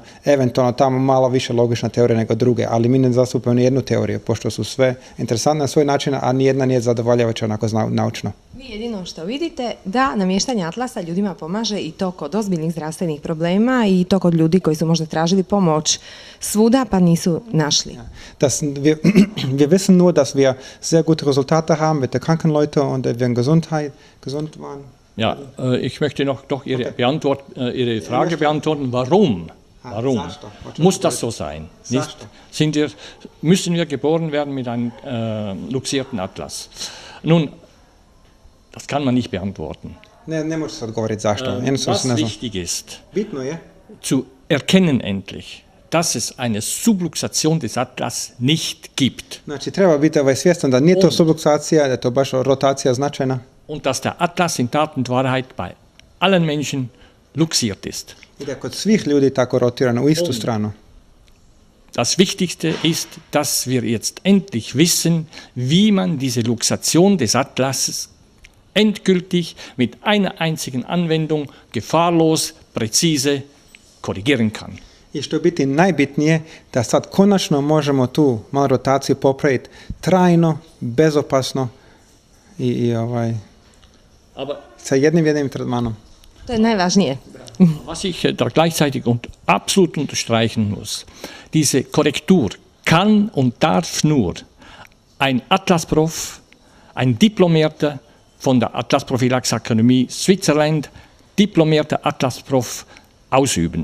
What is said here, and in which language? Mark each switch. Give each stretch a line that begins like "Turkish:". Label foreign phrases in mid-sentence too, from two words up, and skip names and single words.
Croatian: Eventualno tamo malo više logična teorija nego druge, ali mi ne zastupamo ni jednu teoriju, pošto su sve interesantne na svoj način, a nijedna nije zadovoljavajuća onako naučno. Vi jedino što vidite da namještanje atlasa ljudima pomaže i to kod ozbiljnih zdravstvenih problema i to kod ljudi koji su možda tražili pomoć svuda pa nisu našli.
German: Wir wissen nur, dass wir sehr gute Resultate haben mit der Krankenleute und wir gesund waren. Ja, ich möchte doch Ihre Frage beantworten. Warum? Warum muss das so sein? Nicht? Müssen wir geboren werden mit einem luxierten Atlas? Nun, das kann man nicht beantworten.
Croatian: Ne može se odgovoriti zašto.
German: Was wichtig ist,
Croatian: Bitno je
German: zu erkennen endlich, dass es eine Subluxation des Atlas nicht gibt.
Croatian: Znači, treba biti svjestan da nije to subluksacija, da je to baš rotacija značajna.
German: Und dass der Atlas in Tat und Wahrheit bei allen Menschen luxiert ist.
Croatian: I da je kod svih ljudi tako rotirano u istu stranu.
German: Das Wichtigste ist, dass wir jetzt endlich wissen, wie man diese Luxation des Atlases endgültig mit einer einzigen Anwendung gefahrlos, präzise korrigieren kann.
Croatian: I što je biti najbitnije, da sad konačno možemo tu malo rotaciju popraviti trajno, bezopasno i sa jednim tretmanom. To je najvažnije.
German: Was ich da gleichzeitig und absolut unterstreichen muss, diese Korrektur kann und darf nur ein Atlasprof, ein Diplomierter von der Atlasprophylaxe-Akademie Switzerland, diplomierter Atlasprof ausüben.